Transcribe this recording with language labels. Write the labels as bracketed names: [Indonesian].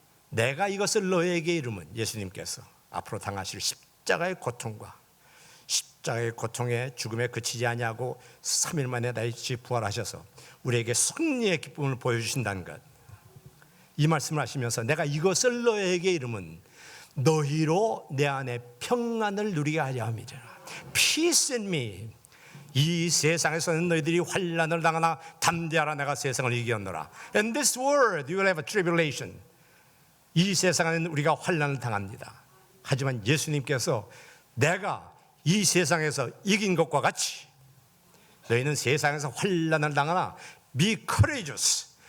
[Korean] 내가 이것을 너에게 이름은, 예수님께서 앞으로 당하실 십자가의 고통과 십자가의 고통에 죽음에 그치지 아니하고 3일 만에 다시 부활하셔서 우리에게 승리의 기쁨을 보여주신다는 것, 이 말씀을 하시면서 내가 이것을 너에게 이름은 너희로 내 안에 평안을 누리게 하려 함이라. [English] Peace in me. [Korean] 이 세상에서는 너희들이 환난을 당하나 담대하라, 내가 세상을 이겼노라. [English] In this world you will have a tribulation. [Korean] 이 세상에는 우리가 환난을 당합니다. 하지만 예수님께서 내가 이 세상에서 이긴 것과 같이 너희는 세상에서 환난을 당하나 [English] be courageous.